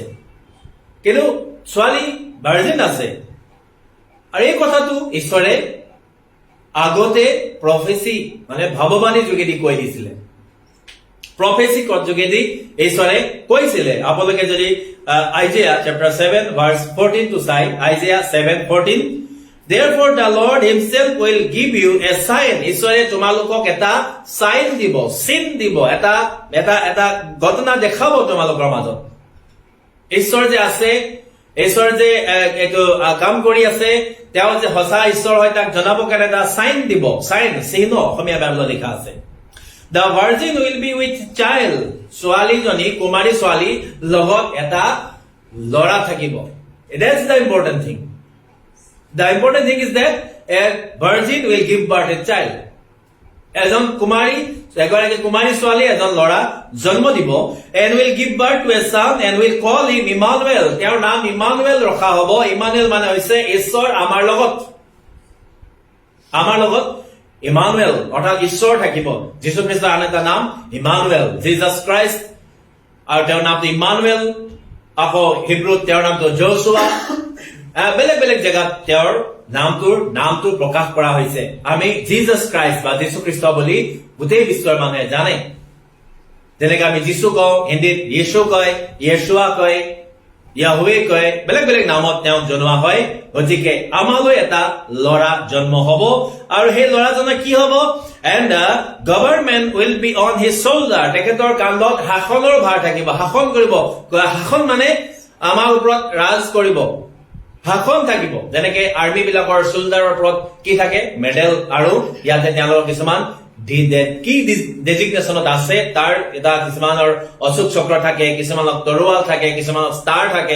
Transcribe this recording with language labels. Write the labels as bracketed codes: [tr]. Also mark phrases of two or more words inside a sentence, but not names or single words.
[as] কিন্তু ছোৱালী ভাৰ্জিন আছে। আৰু এই কথাটো ঈশ্বৰে আগতে প্ৰফেচি মানে ভাৱবাণী যোগেদি কৈ দিছিলে। প্ৰফেচি যোগেদি ঈশ্বৰে কৈছিলে। আপোনালোকে যদি আইজিয়া [en] chapter 7 verse 14 [as] to চাই, আইজিয়া 7:14, [en] Therefore the Lord himself will give you a sign. [as] ঈশ্বৰে তোমালোকক এটা চাইন দিব, চিন দিব, এটা ঘটনা দেখাব তোমালোকৰ মাজত। ঈশ্বৰ যে আছে, ঈশ্বৰ যে এইটো কাম কৰি আছে, তেওঁ যে সঁচা ঈশ্বৰ হয় তাক জনাব কাৰণে এটা চাইন দিব। চাইন, চিহ্ন অসমীয়া বাইবেলত লিখা আছে। [en] The virgin will be with child. [as] ছোৱালীজনী, কুমাৰী ছোৱালী লগত এটা ল'ৰা থাকিব। [en] That's the important thing. The important thing is that a virgin will give birth a child. [as] এজন এগৰাকী কুমাৰী ছোৱালী এজন ল'ৰা জন্ম দিব। [en] And will give birth to a son and will call him Emmanuel. [as] তেওঁৰ নাম ইমানুৱেল ৰখা হ'ব। ইমানুৱেল মানে হৈছে ঈশ্বৰ আমাৰ লগত। আমাৰ লগত ইমানুৱেল অৰ্থাৎ ঈশ্বৰ থাকিব। যীশুখ্ৰীষ্টৰ আন এটা নাম ইমানুৱেল, জিজাছ ক্ৰাইষ্ট। আৰু তেওঁৰ নামটো ইমানুৱেল। আকৌ হিব্ৰুত তেওঁৰ নামটো যহোশুৱা। বেলেগ বেলেগ জেগাত তেওঁৰ নামটো প্ৰকাশ কৰা হৈছে। আমি জিজাছ ক্ৰাইষ্ট বা যীশুখ্ৰীষ্ট বুলি গোটেই বিশ্বৰ মানুহে জানে। যেনেকে আমি যীশু কওঁ, হিন্দীত য়েশু কয়, য়েশুৱা কয়, ইয়াহুৱে কয়, বেলেগ বেলেগ নামত তেওঁক জনোৱা হয়। গতিকে আমালৈ এটা ল'ৰা জন্ম হব। আৰু সেই ল'ৰাজনৰ কি হব? [en] And the government will be on his shoulder. [as] তেখেতৰ কান্ধত শাসনৰ ভাৰ থাকিব, শাসন কৰিব। শাসন মানে আমাৰ ওপৰত ৰাজ কৰিব, শাসন থাকিব। যেনেকে আৰ্মি বিলাকৰ শোল্ডাৰৰ ওপৰত কি থাকে? মেডেল। আৰু ইয়াতে তেওঁলোকৰ কিছুমান কি ডেজিগনেশ্যনত আছে, তাৰ এটা কিছুমানৰ অশোক চক্ৰ থাকে, কিছুমানৰ তৰোৱাল থাকে, কিছুমানৰ ষ্টাৰ থাকে।